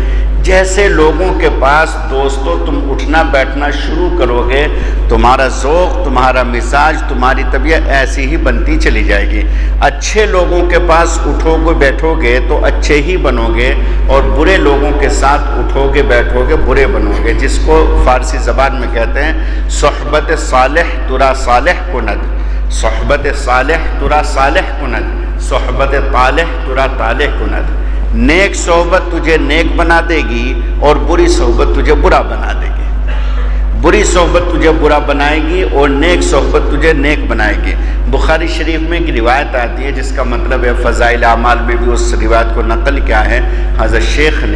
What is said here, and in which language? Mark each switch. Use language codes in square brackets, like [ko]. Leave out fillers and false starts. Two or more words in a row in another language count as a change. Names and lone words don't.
[ur] جیسے لوگوں کے پاس دوستو تم اٹھنا بیٹھنا شروع کرو گے، تمہارا ذوق، تمہارا مزاج، تمہاری طبیعت ایسی ہی بنتی چلی جائے گی۔ اچھے لوگوں کے پاس اٹھو گے بیٹھو گے تو اچھے ہی بنو گے، اور برے لوگوں کے ساتھ اٹھو گے بیٹھو گے برے بنو گے، جس کو فارسی زبان میں کہتے ہیں [fa] صحبت صالح ترا صالح کند، صحبت صالح ترا صالح کند، صحبت طالح ترا طالح کند۔ [ur] نیک صحبت تجھے نیک بنا دے گی اور بری صحبت تجھے برا بنا دے گی۔ بری صحبت تجھے برا بنائے گی اور نیک صحبت تجھے نیک بنائے گی۔ بخاری شریف میں ایک روایت آتی ہے جس کا مطلب ہے فضائل اعمال میں بھی اس روایت کو نقل کیا ہے حضرت شیخ نے۔